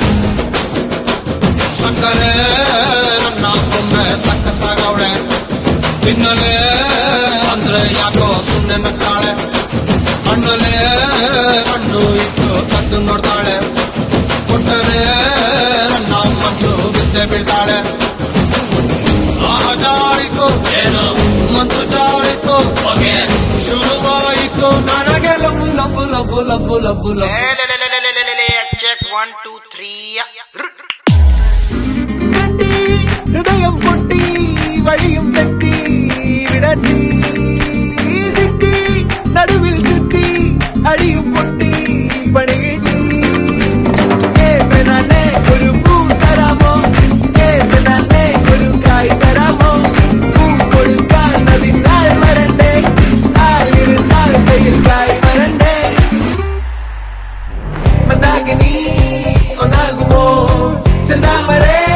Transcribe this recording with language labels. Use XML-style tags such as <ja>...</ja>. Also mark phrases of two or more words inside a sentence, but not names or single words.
<kn>ಸಕ್ಕರೆ ನನ್ನ ಕೊಂಬೆ ಸಖತ್ತಾಗವಳೆ ತಿನ್ನಲೆ ಅಂದ್ರೆ ಯಾಕೋ ಸುಮ್ನೆ ನಗ್ತಾಳೆ ಹಣ್ಣಲೆ ಹಣ್ಣು ಇಟ್ಟು ಕದ್ದು ನೋಡ್ತಾಳೆ ಕೊಟ್ಟರೆ ನನ್ನ ಮನ್ಸು ಬಿದ್ದೆ ಬೀಳ್ತಾಳೆ ಜಾರಿತು ಏನು ಮನ್ಸು ಜಾರಿತು ಹೊಗೆ ಶುರುವಾಯಿತು ನನಗೆ ಲಬ್ಬು ಲಬ್ಬು ಲಬ್ಬು ಲಬ್ಬು ಲಬ್ಬು ಲಬ್ಬು</kn> <en>ಚೆಕ್ 1 2 3</en> <ml>ഹൃദയം പൊട്ടി വഴിയും തെറ്റി വിടറ്റി സിറ്റി നടുവിൽ ചുറ്റി അടിയും പൊട്ടി പണികിട്ടി ഒരു പൂ തരാമോ തന്നെ ഒരു കായ് തരാമോ പൂ കൊടുക്കാൻ അതിനാൾ വരണ്ടേ ആളിരുന്നാൾ കയ്യിൽ കായ് വരണ്ടേ മന്ദാകിനി ഒന്നാകുമോ ചെന്താമരേ</ml>